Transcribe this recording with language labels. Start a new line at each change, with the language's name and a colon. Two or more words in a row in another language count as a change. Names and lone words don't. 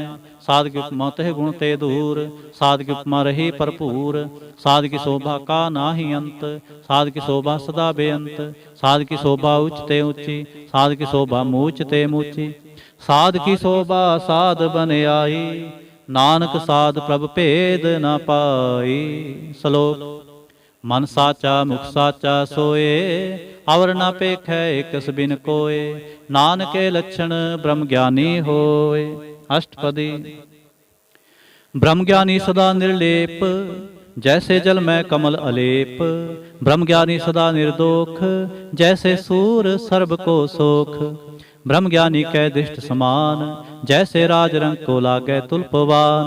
Punjabi: ਸਾਧ ਕੀ ਉਪਮਾ ਤਹ ਗੁਣ ਤੇ ਦੂਰ, ਸਾਧ ਕੀ ਉਪਮਾ ਰਹੀ ਭਰਪੂਰ। ਸਾਧ ਕੀ ਸ਼ੋਭਾ ਕਾ ਨਾਹਿ ਅੰਤ, ਸਾਧ ਕੀ ਸ਼ੋਭਾ ਸਦਾ ਬੇਅੰਤ। ਸਾਧ ਕੀ ਸ਼ੋਭਾ ਉੱਚ ਤੇ ਊਂਚੀ, ਸਾਧ ਕੀ ਸ਼ੋਭਾ ਮੂਚ ਤੇ ਮੂਚੀ। ਸਾਧ ਕੀ ਸ਼ੋਭਾ ਸਾਧ ਬਨ ਆਈ, ਨਾਨਕ ਸਾਧ ਪ੍ਰਭ ਭੇਦ ਨ ਪਾਈ। ਸ਼ਲੋਕ। ਮਨ ਸਾਚਾ ਮੁਖ ਸਾਚਾ ਸੋਏ, ਅਵਰ ਨ ਪੇਖੈ ਏਕਸ ਬਿਨ ਕੋਯ। ਨਾਨਕ ਕੇ ਲਕਸ਼ਣ ਬ੍ਰਹਮ ਗਿਆਨੀ ਹੋਏ। अष्टपदी। ਬ੍ਰਹਮ ਗਿਆਨੀ ਸਦਾ ਨਿਰਲੇਪ, ਜੈਸੇ ਜਲ ਮੇਂ ਕਮਲ ਅਲੇਪ। ਬ੍ਰਹਮ ਗਿਆਨੀ ਸਦਾ ਨਿਰਦੋਖ, ਜੈਸੇ ਸੂਰ ਸਰਬ ਕੋ ਸੋਖ। ਬ੍ਰਹਮ ਗਿਆਨੀ ਕੈ ਦ੍ਰਿਸ਼ਟ ਸਮਾਨ, ਜੈਸੇ ਰਾਜ ਰੰਗ ਕੋ ਲਾਗੈ ਤੁਲਪਵਾਨ।